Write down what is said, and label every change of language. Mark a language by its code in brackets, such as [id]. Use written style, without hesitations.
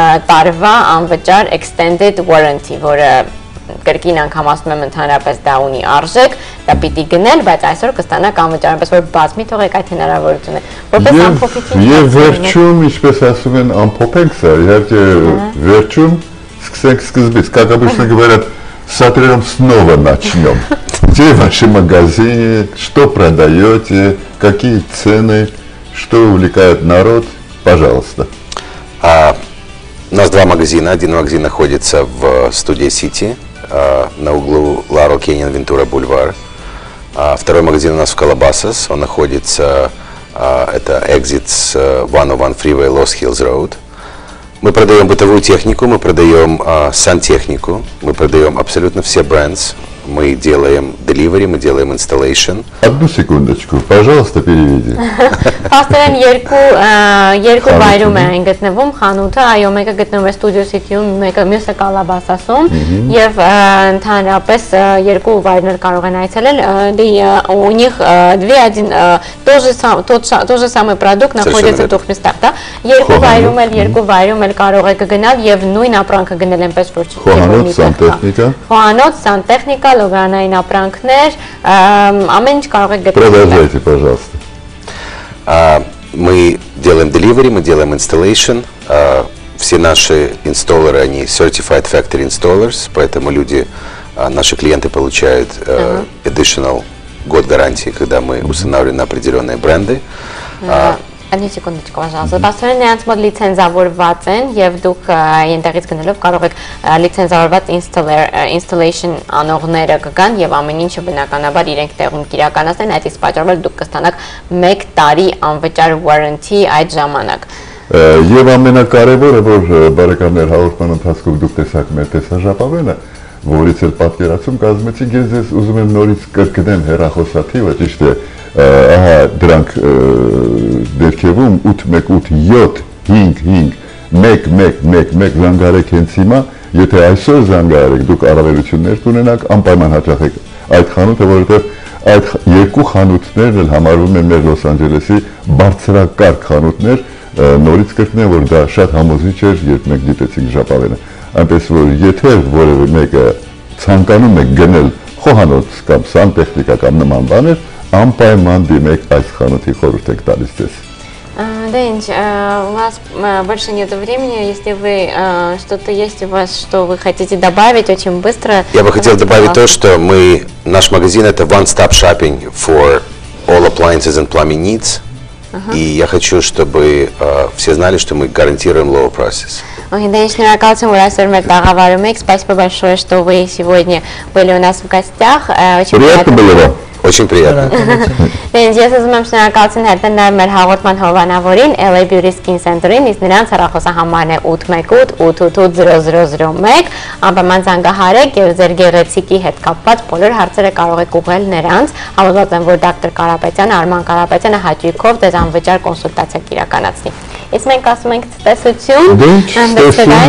[hy] տարվա անվճար extended warranty, որը կրկին անգամ ասում եմ ընդհանրապես դա ունի արժեք, դա պիտի գնել, բայց այսօր կստանաք անվճարապես, որ բաց մի թողեք այդ հնարավորությունը։ Որպես ամփոփություն։ Եվ վերջում, ինչպես ասում են, ամփոփենք սա, [ru] иначе [hy] վերջում սկսենք սկզբից, [ru] как обычно говорят, с снова начнем. Где ваши магазины, что продаете, какие цены, что увлекает народ, пожалуйста. У нас 2 магазина. Один магазин находится в студии City на углу Ларел Кеннион Вентура Бульвар. Второй магазин у нас в Calabasas. Он находится, это exit с 101 Freeway Lost Hills Road. Мы продаем бытовую технику, мы продаем сантехнику, мы продаем абсолютно все брендс. Мы делаем delivery, мы делаем installation. Одну секундочку, пожалуйста, переведи. [hy] Պաստորեն երկու վայրում է այն գտնվում խանութը, այո, մեկը գտնվում է Studio City-ում, մյուսը Calabasas-ում եւ ընդհանրապես երկու վայրներ կարող են այցելել, [ru] у них тот же самый продукт находится в двух местах, да? [hy] Երկու վայրում էլ կարող եք գնալ եւ նույն ապրանքը գնել այնպես որ Խոհանոց, սանտեխնիկա։ Խոհանոց, սանտեխնիկա, լոգարանային ապրանքներ, ամեն ինչ կարող եք գտնել։ [ru] Продолжайте, пожалуйста. Мы делаем delivery, мы делаем installation. Все наши инсталлеры, они [en] certified factory installers, [ru] поэтому люди, наши клиенты получают additional год гарантии, когда мы устанавливаем на определенные бренды. Одну секундочку, пожалуйста. [hy] Պաստորեն նրանց մոտ լիցենզավորված են եւ դուք այնտեղից գնելով կարող եք լիցենզավորված installation անողները կգան եւ ամեն ինչը բնականաբար իրենք տեղում կիրականացնեն, այդ իսկ պատճառով դուք կստանաք 1 տարի անվճար warranty այդ ժամանակ։ Եվ ամենակարևորը, որ բարեկամներ հաղորդման ընթացքում դուք տեսաք մեր տեսաժապավենը, որից էլ պատկերացում կազմեցինք, ես ուզում եմ նորից կրկնեմ հեռախոսաթիվը, ճիշտ է, ահա դրանք դերքևում 818-755-111 զանգարեք հենց հիմա, եթե այսօր զանգարեք, դուք առավելություններ կունենաք, անպայման հաճախեք այդ խանութը, որովհետև այդ երկու խանութներն էլ համարվում են մեր Լոս Անջելեսի բարձրակարգ խանութներ, նորից կրկնեմ, որ դա շատ համոզիչ էր, երբ մենք դիտեցինք ժապավենը, այնպես որ եթե որևէ մեկը ցանկանում է գնել խոհանոց կամ սանտեխնիկա կամ նման բաներ, անպայման դիմեք այս խանութի խորհուրդ եք տալիս ձեզ։ [ru] Денис, у нас больше нет времени, если вы что-то есть у вас, что вы хотите добавить очень быстро. Я бы хотел добавить то, что наш магазин это [en] one-stop shopping for all appliances and plumbing needs. [ru] И я хочу, чтобы все знали, что мы гарантируем low prices. Денис, шнуракалцем, раз мы договариваем, спасибо большое, что вы сегодня были у нас в гостях. Очень приятно было. Очень приятно. [hy] Դենց ես ուզում եմ շնորհակալություն հերթել նաև մեր հաղորդման հովանավորին LA Beauty Skin Center-ին, իսկ նրանց հեռախոսահամարն է 818-888-0001, անպայման զանգահարեք եւ ձեր գեղեցիկի հետ կապված բոլոր հարցերը կարող եք ուղղել նրանց, համոզված եմ, որ դոկտոր Կարապետյանը, Արման Կարապետյանը հաճույքով ձեզ անվճար կոնսուլտացիա կիրականացնի։ Իսկ մենք ասում ենք տեսություն,